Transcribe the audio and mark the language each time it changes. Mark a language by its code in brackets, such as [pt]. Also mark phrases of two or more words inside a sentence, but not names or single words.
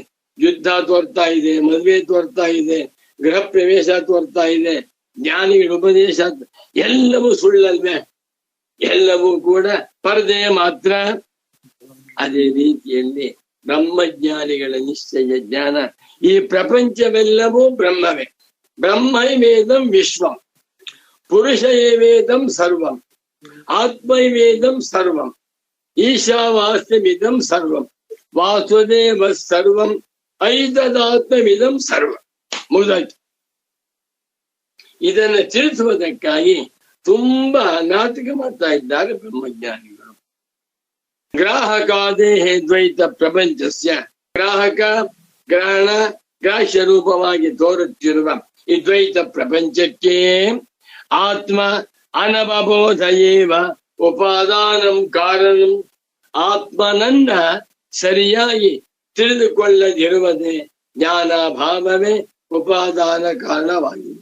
[kn] ಯುದ್ಧ ತೋರ್ತಾ ಇದೆ, ಮದುವೆ ತೋರ್ತಾ ಇದೆ, ಗೃಹ ಪ್ರವೇಶ ತೋರ್ತಾ ಇದೆ, ಜ್ಞಾನಿಗಳ ಉಪದೇಶ, ಎಲ್ಲವೂ ಸುಳ್ಳಲ್ವೇ? ಎಲ್ಲವೂ ಕೂಡ ಪರದೆ ಮಾತ್ರ. ಅದೇ ರೀತಿಯಲ್ಲಿ ಬ್ರಹ್ಮಜ್ಞಾನಿಗಳ ನಿಶ್ಚಯ ಜ್ಞಾನ, ಈ ಪ್ರಪಂಚವೆಲ್ಲವೂ ಬ್ರಹ್ಮವೇ. [sa] ಬ್ರಹ್ಮೈವೇದಂ ವಿಶ್ವಂ, ಪುರುಷೈವೇದಂ ಸರ್ವಂ, ಆತ್ಮೈವೇದಂ ಸರ್ವಂ, ಈಶಾವಾಸ್ಯಮಿದಂ ಸರ್ವಂ, ವಾಸುದೇವ ಸರ್ವಂ, ಐತದಾತ್ಮವಿದಂ ಸರ್ವಂ. [kn] ಮುಗಿದಾಯ್ತು. ಇದನ್ನು ತಿಳಿಸುವುದಕ್ಕಾಗಿ ತುಂಬಾ ನಾಟಕ ಮಾಡ್ತಾ ಇದ್ದಾರೆ ಬ್ರಹ್ಮಜ್ಞಾನಿಗಳು. [sa] ಗ್ರಾಹಕಾದೇಹೇ ದ್ವೈತ ಪ್ರಪಂಚಸ್ಯ, [kn] ಗ್ರಾಹಕ ಗ್ರಹಣ ಗ್ರಾಹ್ಯ ರೂಪವಾಗಿ ತೋರುತ್ತಿರುವ ಈ ದ್ವೈತ ಪ್ರಪಂಚಕ್ಕೆ [sa] ಆತ್ಮ ಅನವಬೋಧಯೇವ ಉಪಾದಾನಂ ಕಾರಣಂ, [kn] ಆತ್ಮನನ್ನ ಸರಿಯಾಗಿ ತಿಳಿದುಕೊಳ್ಳದಿರುವುದೇ ಜ್ಞಾನಾಭಾವವೇ ಉಪಾದಾನ ಕಾರಣವಾಗಿದೆ.